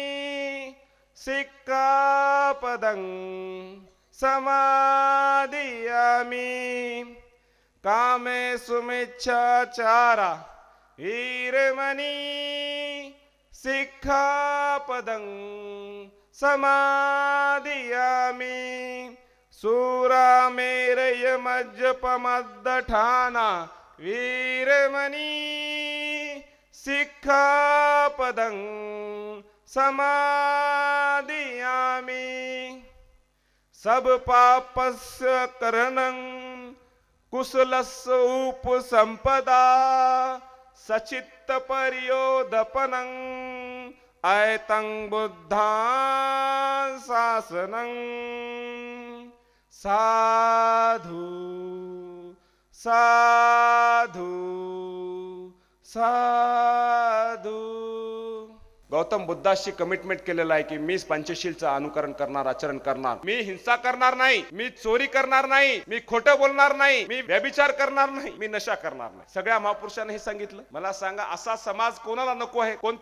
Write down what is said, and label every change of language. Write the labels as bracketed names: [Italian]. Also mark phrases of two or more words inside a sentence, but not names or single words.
[Pali] सिक्खापदं समादियामि कामे सुमिच्छाचारा वीरमणी सिक्खापदं समादियामि सूरामेरयमज्जपमद्दठाना वीरमणी सिक्खापदं समादियामि सब पापस्य करणं कुशलस्य उपसंपदा सचित्त पर्योदपनं ऐतं बुद्धां शासनं साधु साधु साधु. [Marathi] गौतम बुद्धाशी कमिटमेंट केलेलं आहे की मी पंचशीलचं अनुकरण करणार, आचरण करणार. मी हिंसा करणार नाही, मी चोरी करणार नाही, मी खोटं बोलणार नाही, मी व्यभिचार करणार नाही, मी नशा करणार नाही. सगळ्या महापुरुषांनी हे सांगितलं. मला सांगा, असा समाज कोणाला नको आहे?